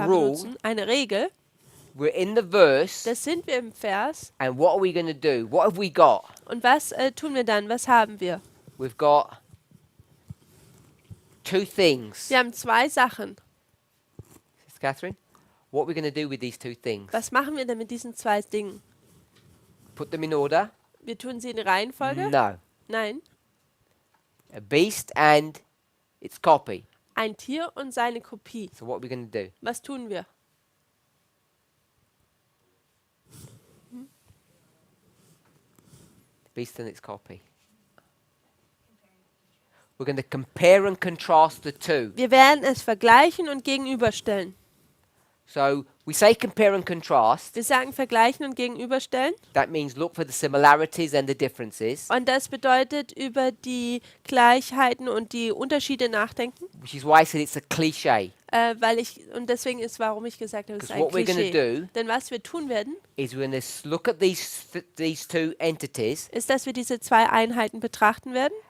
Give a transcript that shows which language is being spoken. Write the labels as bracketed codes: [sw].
[en] A rule. [de] benutzen, eine Regel, [en] we're in the verse, [de] das sind wir im Vers. [en] and what are we going to do? What have we got? [de] Und was tun wir dann? Was haben wir? [en] We've got two things. [de] Wir haben zwei Sachen. [en] Sister Catherine, what are we going to do with these two things? [de] Was machen wir denn mit diesen zwei Dingen? [en] Put them in order? [de] Wir tun sie in Reihenfolge? [en] No. [de] Nein. [en] A beast and its copy. [de] Ein Tier und seine Kopie. [en] So what are we going to do? [de] Was tun wir? [en] Beast and its copy. We're going to compare and contrast the two. [de] Wir werden es vergleichen und gegenüberstellen. [en] So we say compare and contrast. [de] Wir sagen vergleichen und gegenüberstellen. [en] That means look for the similarities and the differences, [de] Und das bedeutet über die Gleichheiten und die Unterschiede nachdenken. [en] which is why I said it's a cliche. [de] Und deswegen ist, warum ich gesagt habe, es ist [en] Because [de] ein [en] what we're going to [de] Klischee. [en] do [de] Denn was wir tun werden, [en] is we're going to look at these two entities, [de] ist, dass wir diese zwei Einheiten betrachten werden.